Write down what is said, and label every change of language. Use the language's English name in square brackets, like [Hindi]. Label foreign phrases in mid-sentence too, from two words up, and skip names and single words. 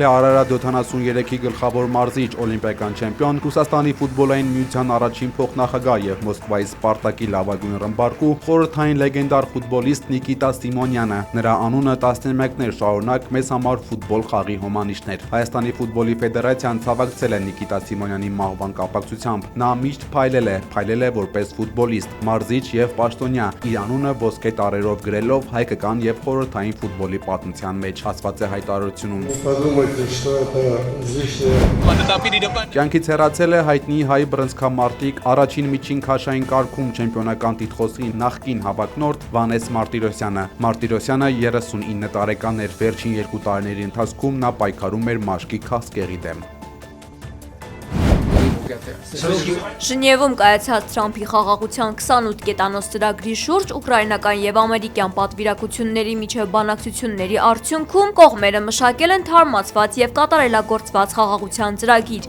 [Armenian] Արարատ 73-ի գլխավոր մարզիչ, օլիմպիական չեմպիոն, Ռուսաստանի ֆուտբոլային միության առաջին փոխնախագահ եւ Մոսկվայի Սպարտակի լավագույն ռմբարկու, խորհրդային լեգենդար ֆուտբոլիստ Նիկիտա Սիմոնյանը։ Նրա անունը 11-ներ շարունակ մեզ համար ֆուտբոլ խաղի հոմանիշներ։ Հայաստանի ֆուտբոլի ֆեդերացիան ցավակցել է Նիկիտա Սիմոնյանի մահվան կապակցությամբ։ Նա միշտ փայլել է որպես ֆուտբոլիստ, մարզիչ եւ պաշտոնյա, իր անունը ոսկե տառերով գրելով հայկական եւ խորհրդային ֆուտբոլի պատմության մեջ, ասված է հայտարարությունում։ [Russian] Подумайте, что это лишнее. [Armenian] Կյանքից հեռացել է հայտնի հայ բռնցքամարտիկ, առաջին միջին քաշային կարգում չեմպիոնական տիտղոսի նախկին հավակնորդ Վանես Մարտիրոսյանը։ Մարտիրոսյանը 39 տարեկան էր, վերջին 2 տարիների ընթացքում նա պայքարում էր մաշկի քաղցկեղի դեմ։ Ժնևում կայացած Թրամփի խաղաղության 28 կետանոց ծրագրի շուրջ ուկրաինական եւ ամերիկյան պատվիրակությունների միջև բանակցությունների արդյունքում կողմերը մշակել են թարմացված եւ կատարելագործված խաղաղության ծրագիր։